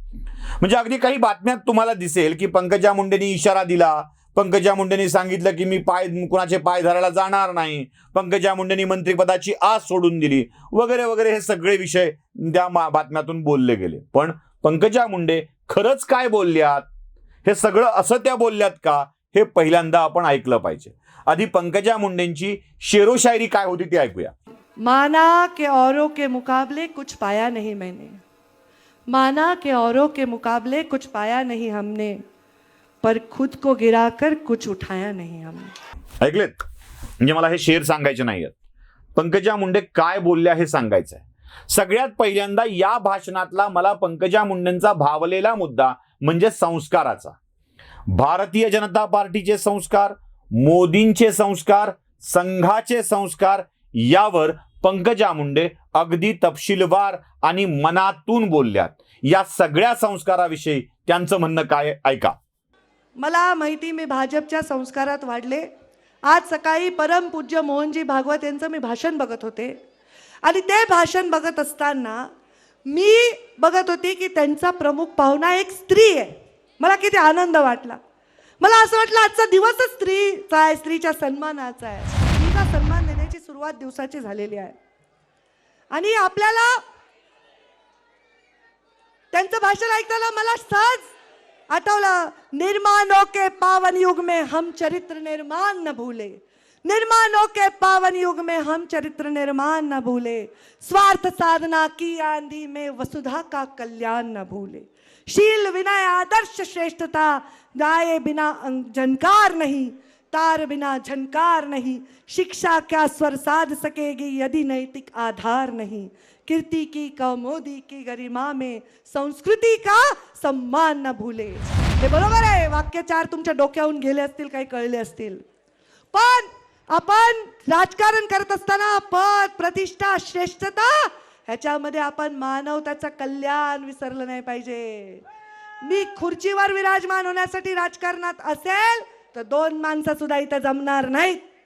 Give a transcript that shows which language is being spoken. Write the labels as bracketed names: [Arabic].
[Marathi] म्हणजे अगदी काही बातम्यात तुम्हाला दिसेल की पंकजा मुंडेंनी इशारा दिला, पंकजा मुंडेंनी सांगितलं की मी कुणाचे पाय धरायला जाणार नाही, पंकजा मुंडेंनी मंत्रिपदाची आस सोडून दिली वगैरे वगैरे. हे सगळे विषय त्या बातम्यातून बोलले गेले. पण पंकजा मुंडे खरंच काय बोलल्यात, हे सगळं असं त्या बोलल्यात का, हे पहिल्यांदा आपण ऐकलं पाहिजे. आधी पंकजा मुंडेंची शेरो शायरी काय होती ते ऐकूया. [Hindi] माना के औरों के मुकाबले कुछ पाया नहीं मैंने, माना के औरों के मुकाबले कुछ पाया नहीं हमने, पर खुद को गिराकर कुछ उठाया नहीं हमने. [Marathi] ऐकलेत? म्हणजे मला हे शेर सांगायचे नाहीयेत, पंकजा मुंडे काय बोलल्या हे सांगायचं आहे. सगळ्यात पहिल्यांदा या भाषणातला मला पंकजा मुंडेंचा भावलेला मुद्दा म्हणजे संस्काराचा. भारतीय जनता पार्टीचे संस्कार, मोदींचे संस्कार, संघाचे संस्कार यावर पंकजा मुंडे अगदी तपशीलवार आणि मनातून बोलल्यात. या सगळ्या संस्काराविषयी त्यांचं म्हणणं काय ऐका. मला माहिती, मी भाजपच्या संस्कारात वाढले. आज सकाळी परमपूज्य मोहनजी भागवत यांचं मी भाषण बघत होते आणि ते भाषण बघत असताना मी बघत होती की त्यांचा प्रमुख पाहुणा एक स्त्री आहे. मला किती आनंद वाटला. मला असं वाटलं आजचा दिवसच स्त्रीचा आहे, स्त्रीच्या सन्मानाचा आहे. स्त्रीला सन्मान देण्याची सुरुवात दिवसाची झालेली आहे. आणि आपल्याला त्यांचं भाषण ऐकताना मला सहज आठवलं, [Hindi] निर्माणों के पावन युग में हम चरित्र निर्माण न भूले, निर्माणों के पावन युग में हम चरित्र निर्माण न भूले, स्वार्थ साधना की आंधी में वसुधा का कल्याण न भूले, शील विनय आदर्श श्रेष्ठता गाए बिना झनकार नहीं, तार बिना झनकार नहीं, शिक्षा क्या स्वर साध सकेगी यदि नैतिक आधार नहीं, कीर्ति की कौमोदी की गरिमा में संस्कृती का सम्मान न भूले. [Marathi] हे बरोबर आहे. वाक्यचार तुमच्या डोक्यावरून गेले असतील, काही कळले असतील. पण आपण राजकारण करत असताना पद प्रतिष्ठा श्रेष्ठता ह्याच्यामध्ये आपण मानवताचं कल्याण विसरलं नाही पाहिजे. मी खुर्चीवर विराजमान होण्यासाठी राजकारणात असेल तर 2 माणसं सुद्धा इथे जमणार नाहीत.